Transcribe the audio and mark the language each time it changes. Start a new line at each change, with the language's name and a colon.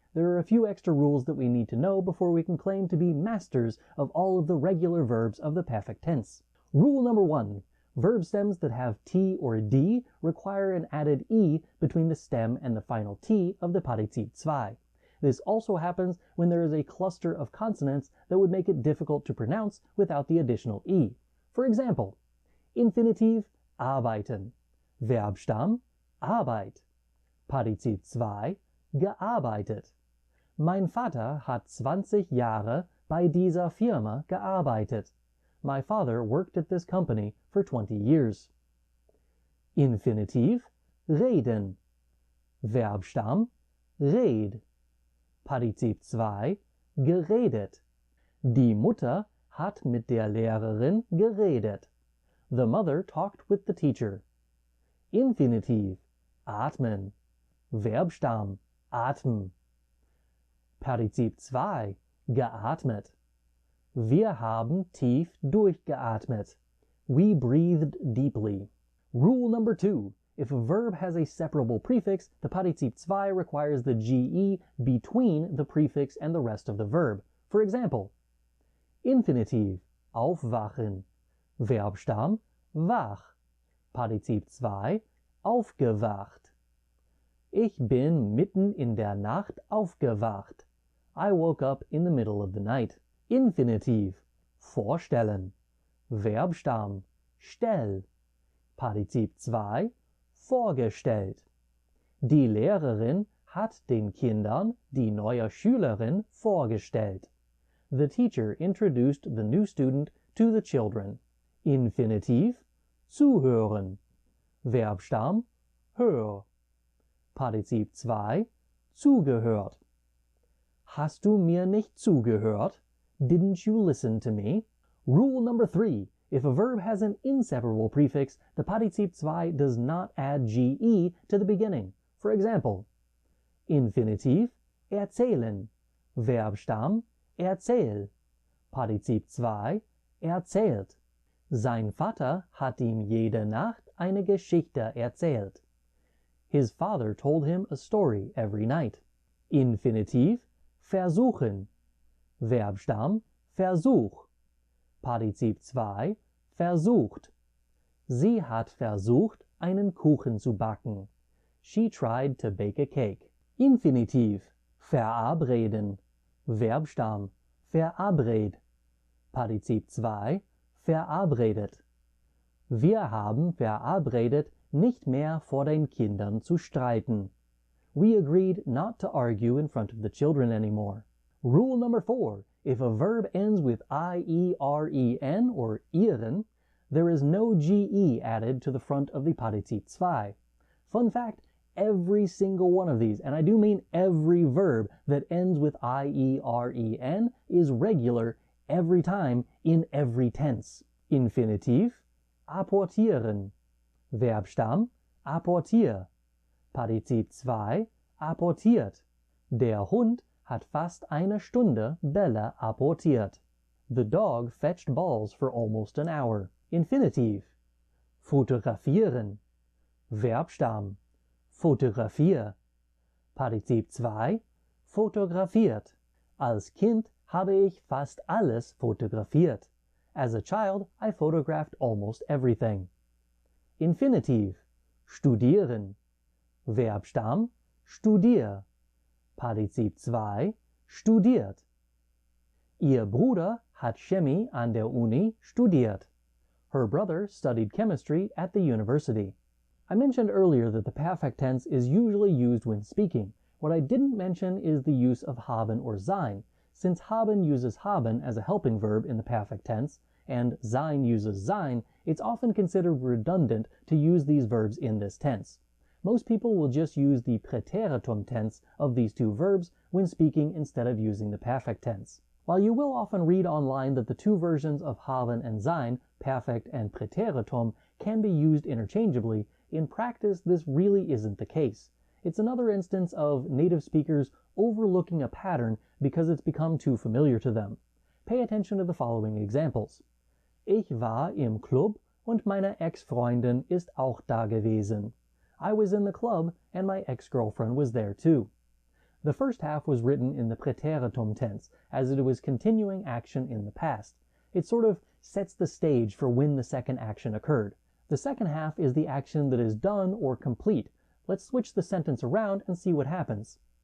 English: There are a few extra rules that we need to know before we can claim to be masters of all of the regular verbs of the perfect tense. Rule number 1. Verb stems that have t or d require an added e between the stem and the final t of the Partizip zwei. This also happens when there is a cluster of consonants that would make it difficult to pronounce without the additional e. For example,
German: Infinitiv arbeiten, Verbstamm Arbeit, Partizip zwei gearbeitet. Mein Vater hat 20 Jahre bei dieser Firma gearbeitet.
English: My father worked at this company for 20 years.
German: Infinitiv reden, Verbstamm red, Partizip zwei geredet. Die Mutter hat mit der Lehrerin geredet.
English: The mother talked with the teacher.
German: Infinitiv atmen, Verbstamm atmen. Partizip zwei geatmet. Wir haben tief durchgeatmet.
English: We breathed deeply. Rule number 2. If a verb has a separable prefix, the Partizip zwei requires the ge between the prefix and the rest of the verb. For example,
German: Infinitiv aufwachen, Verbstamm wach, Partizip zwei aufgewacht. Ich bin mitten in der Nacht aufgewacht.
English: I woke up in the middle of the night.
German: Infinitiv vorstellen, Verbstamm stell, Partizip zwei vorgestellt. Die Lehrerin hat den Kindern die neue Schülerin vorgestellt.
English: The teacher introduced the new student to the children.
German: Infinitiv zuhören, Verbstamm hör, Partizip zwei zugehört. Hast du mir nicht zugehört?
English: Didn't you listen to me? Rule number 3. If a verb has an inseparable prefix, the Partizip zwei does not add ge to the beginning. For example,
German: Infinitiv erzählen, Verbstamm erzähl, Partizip zwei erzählt. Sein Vater hat ihm jede Nacht eine Geschichte erzählt.
English: His father told him a story every night.
German: Infinitiv versuchen, Verbstamm Versuch, Partizip zwei versucht. Sie hat versucht, einen Kuchen zu backen.
English: She tried to bake a cake.
German: Infinitiv verabreden, Verbstamm verabred, Partizip zwei verabredet. Wir haben verabredet, nicht mehr vor den Kindern zu streiten.
English: We agreed not to argue in front of the children anymore. Rule number 4. If a verb ends with ieren or ieren, there is no ge added to the front of the Partizip zwei. Fun fact, every single one of these, and I do mean every verb that ends with ieren, is regular every time in every tense.
German: Infinitiv apportieren, Verbstamm apportier, Partizip zwei apportiert. Der Hund hat fast eine Stunde Bälle apportiert.
English: The dog fetched balls for almost an hour.
German: Infinitiv fotografieren, Verbstamm fotografier, Partizip zwei fotografiert. Als Kind habe ich fast alles fotografiert.
English: As a child, I photographed almost everything.
German: Infinitiv, studieren. Verbstamm, studier. Partizip 2, studiert. Ihr Bruder hat Chemie an der Uni studiert.
English: Her brother studied chemistry at the university. I mentioned earlier that the perfect tense is usually used when speaking. What I didn't mention is the use of haben or sein. Since haben uses haben as a helping verb in the perfect tense, and sein uses sein, it's often considered redundant to use these verbs in this tense. Most people will just use the Präteritum tense of these two verbs when speaking instead of using the perfect tense. While you will often read online that the two versions of haben and sein, perfect and Präteritum, can be used interchangeably, in practice this really isn't the case. It's another instance of native speakers overlooking a pattern because it's become too familiar to them. Pay attention to the following examples.
German: Ich war im Club und meine Ex-Freundin ist auch da gewesen.
English: I was in the club and my ex-girlfriend was there too. The first half was written in the Präteritum tense, as it was continuing action in the past. It sort of sets the stage for when the second action occurred. The second half is the action that is done or complete. Let's switch the sentence around and see what happens.